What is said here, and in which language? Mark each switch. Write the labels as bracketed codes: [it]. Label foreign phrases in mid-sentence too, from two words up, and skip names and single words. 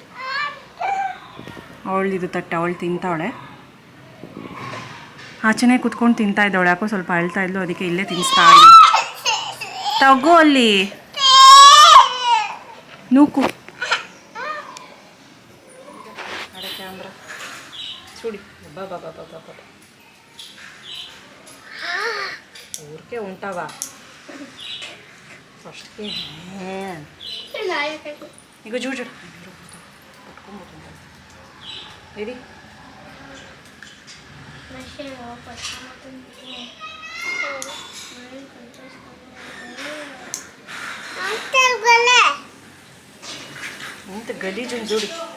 [kn] ಅವಳಿದು ತಟ್ಟೆ, ಅವಳು ತಿಂತಾವಳೆ. ಆಚೆನೇ ಕುತ್ಕೊಂಡು ತಿಂತಾ ಇದ್ದವಳು. ಯಾಕೋ ಸ್ವಲ್ಪ ಅಳ್ತಾ ಇದ್ಲು, ಅದಕ್ಕೆ ಇಲ್ಲೇ ತಿನ್ನಿಸ್ತಾ ಇದ್ದೆ. ತಗೋ ಅಲ್ಲಿ ನೂಕು. [te] అడ క్యామ్రా చూడి. బాబా ఊరికే ఉంటావా? ఫస్ట్కి ఇగో చూడు పట్టుకోబోతుంటా. ఇది ఇంత గలీజ్ ఉంది చూడు.